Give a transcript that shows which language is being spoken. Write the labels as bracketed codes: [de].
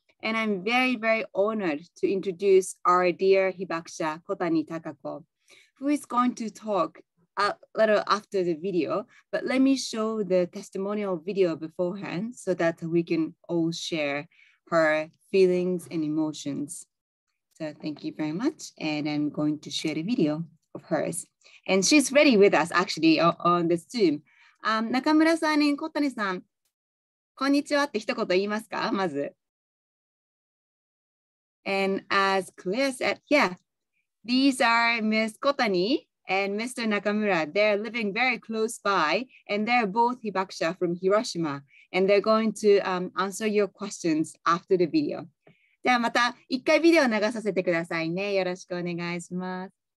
[en] And I'm very, very honored to introduce our dear hibakusha, Kotani Takako, who is going to talk a little after the video, but let me show the testimonial video beforehand so that we can all share her feelings and emotions. So thank you very much. And I'm going to share the video of hers. And she's ready with us actually on the Zoom. [ja] 中村さんに小谷さん、こんにちはって一言言いますか、まず。 [en] And as Claire said, yeah, these are Miss Kotani and Mr. Nakamura. They're living very close by, and they're both hibakusha from Hiroshima. And they're going to answer your questions after the video. [ja] じゃあまた一回ビデオ流させてくださいね。よろしくお願いします。